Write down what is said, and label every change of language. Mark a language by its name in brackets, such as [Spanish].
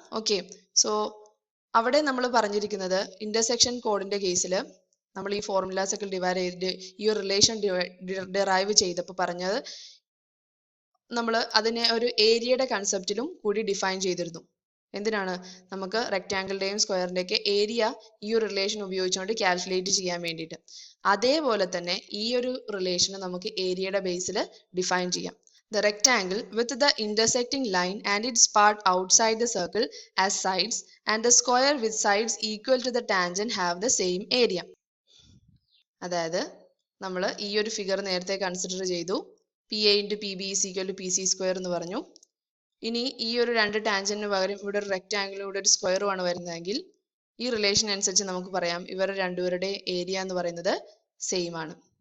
[Malayalam] Okay, so അവിടെ നമ്മൾ പറഞ്ഞിരിക്കുന്നത് ഇന്റർസെക്ഷൻ കോഡിന്റെ കേസിൽ നമ്മൾ ഈ ഫോർമുലാസ് ഒക്കെ ഡിവൈഡ് ചെയ്ത് ഈ ഒരു റിലേഷൻ ഡിറൈവ് ചെയ്തപ്പോൾ പറഞ്ഞത് നമ്മൾ അതിനെ ഒരു ഏരിയയുടെ കൺസെപ്റ്റിലും കൂടി ഡിഫൈൻ ചെയ്തിരുന്നു. എന്തിനാണ്? നമുക്ക് റെക്ടാങ്കിളിന്റെയും സ്ക്വയറിന്റെയൊക്കെ ഏരിയ ഈ ഒരു റിലേഷൻ ഉപയോഗിച്ചുകൊണ്ട് കാൽക്കുലേറ്റ് ചെയ്യാൻ വേണ്ടിയിട്ട്. അതേപോലെ തന്നെ ഈ ഒരു റിലേഷന് നമുക്ക് ഏരിയയുടെ ബേസിൽ ഡിഫൈൻ ചെയ്യാം. [English] The rectangle with the intersecting line and its part outside the circle as sides and the square with sides equal to the tangent have the same area. [Malayalam] അതായത് നമ്മൾ ഈ ഒരു ഫിഗർ നേരത്തെ കൺസിഡർ ചെയ്തു. [English] P A into P B is equal to P C square [Malayalam] എന്ന് പറഞ്ഞു. ഇനി ഈ ഒരു രണ്ട് ടാൻജന്റിന് പകരം ഇവിടെ ഒരു റെക്റ്റാങ്കിളും ഇവിടെ ഒരു സ്ക്വയറും ആണ് വരുന്നതെങ്കിൽ ഈ റിലേഷൻ അനുസരിച്ച് നമുക്ക് പറയാം ഇവർ രണ്ടുപേരുടെ ഏരിയ എന്ന് പറയുന്നത് സെയിം ആണ്.